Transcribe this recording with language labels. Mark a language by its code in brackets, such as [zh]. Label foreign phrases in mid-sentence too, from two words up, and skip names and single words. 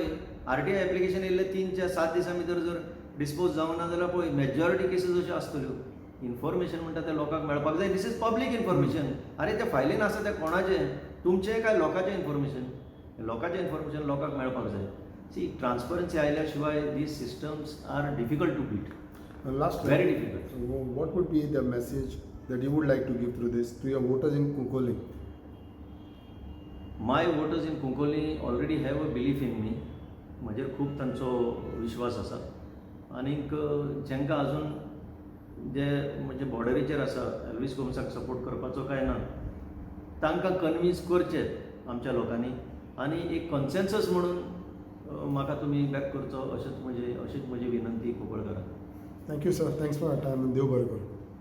[en] RTI application [kok] येयल्ले 3-7 दिसां भितर जर डिस्पोज जावना जाल्यार पळय [en] majority cases [kok] अश्यो आसतल्यो. इन्फॉर्मेशन म्हणटा तें लोकांक मेळपाक जाय. [en] this is public information. [kok] अरे ते फायलीन आसा तें कोणाचें? तुमचें काय लोकांचें इन्फॉर्मेशन? लोकांचें इन्फॉर्मेशन लोकांक मेळपाक जाय. [en] see transparency [kok] आयल्या शिवाय [en] this systems are difficult to beat. Last Very difficult. What would be the message that you would like to give through this to your voters in Kunkoli? My voters in Kunkoli already have a belief in me. [kok] म्हजेर खूब तांचो विश्वास आसा. आनीक जेंकां अजून जे म्हणजे बॉर्डरीचेर आसा एल्विस गोमसाक सपोर्ट करपाचो काय ना तांकां कन्विन्स करचें आमच्या लोकांनी. आनी एक कन्सेन्सस म्हणून म्हाका तुमी बॅक करचो अशीच म्हजी विनंती कोंकणकारांक. [en] Thank you, sir. Thanks for your time and [kok] देव बरें करूं.